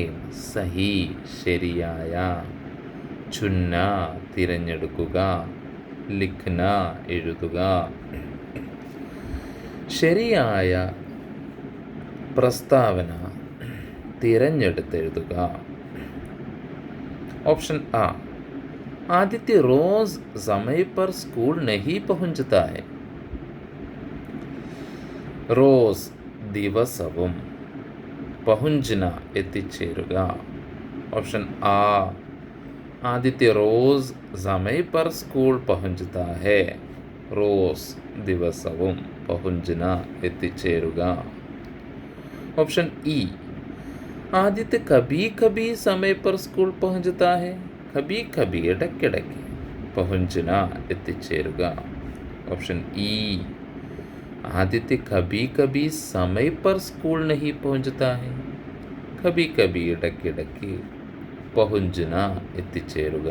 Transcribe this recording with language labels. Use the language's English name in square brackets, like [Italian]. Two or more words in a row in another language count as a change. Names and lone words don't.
[Malayalam] സഹി ശരിയായ, ചുന്ന തിരഞ്ഞെടുക്കുക, ലിഖ്ന എഴുതുക. ശരിയായ പ്രസ്താവന തിരഞ്ഞെടുത്തെഴുതുക. ഓപ്ഷൻ ആ, [Hindi] आदित्य रोज़ समय पर स्कूल नहीं पहुंचता है. [Malayalam] റോസ് ദിവസവും, പഹുഞ്ചന എത്തിച്ചേരുക. ഓപ്ഷൻ ആ, [Hindi] आदित्य रोज़ समय पर स्कूल पहुंचता है. [Malayalam] റോസ് ദിവസവും, പഹുഞ്ചന എത്തിച്ചേരുക. ഓപ്ഷൻ ഇ, [Hindi] आदित्य कभी कभी समय पर स्कूल पहुंचता है. कभी कभी [Malayalam] ഇടയ്ക്കിടയ്ക്ക്, പഹുഞ്ചന എത്തിച്ചേരുക. ഓപ്ഷൻ ഇ, [Hindi] आदित्य कभी कभी समय पर स्कूल नहीं पहुंचता है. कभी कभी [Malayalam] ഇടയ്ക്കിടയ്ക്ക്, പഹുഞ്ചന എത്തിച്ചേരുക.